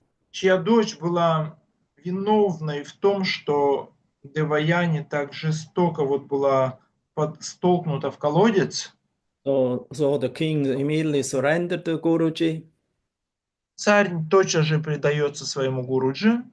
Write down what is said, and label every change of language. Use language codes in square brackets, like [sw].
[ru] чья дочь была виновной в том, что Деваяни так жестоко была столкнута в колодец. [en] So the king immediately surrendered to Guruji. [ru] Царь тотчас же предается своему Гуруджи.